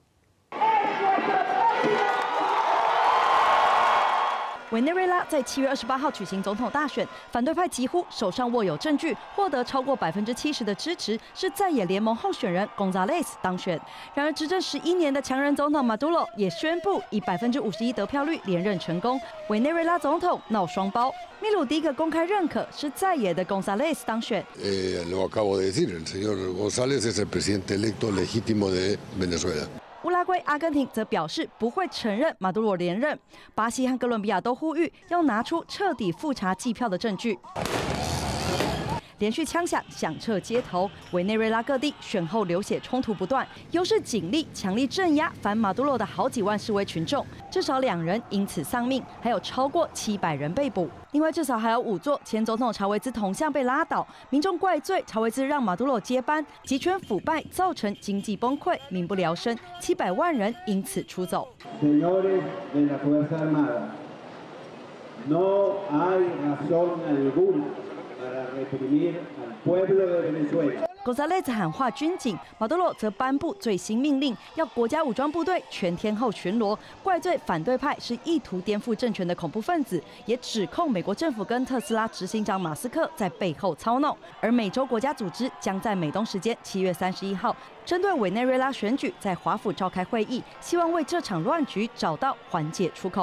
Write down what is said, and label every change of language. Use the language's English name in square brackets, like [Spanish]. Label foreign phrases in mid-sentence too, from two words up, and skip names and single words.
[Chinese] 委内瑞拉在7月28号举行总统大选，反对派几乎手上握有证据，获得超过70%的支持，是在野联盟候选人贡萨雷斯当选。然而，执政11年的强人总统马杜罗也宣布以51%得票率连任成功，委内瑞拉总统闹双包。秘鲁第一个公开认可是在野的贡萨雷斯当选。 [Spanish] Lo acabo de decir, el señor González es el presidente electo legítimo de Venezuela. [Chinese] 乌拉圭、阿根廷则表示不会承认马杜罗连任。巴西和哥伦比亚都呼吁要拿出彻底复查计票的证据。连续枪响响彻街头，委内瑞拉各地选后流血冲突不断，优势警力强力镇压反马杜罗的好几万示威群众，至少2人因此丧命，还有超过700人被捕。另外，至少还有5座前总统查韦兹铜像被拉倒，民众怪罪查韦兹让马杜罗接班，集权腐败造成经济崩溃，民不聊生，700万人因此出走。 [Spanish] Señores de la Fuerza Armada, no hay razón alguna para reprimir al pueblo de Venezuela. [Chinese] 贡萨雷斯喊话军警，马杜罗则颁布最新命令，要国家武装部队全天候巡逻，怪罪反对派是意图颠覆政权的恐怖分子，也指控美国政府跟特斯拉执行长马斯克在背后操弄。而美洲国家组织将在美东时间7月31号针对委内瑞拉选举在华府召开会议，希望为这场乱局找到缓解出口。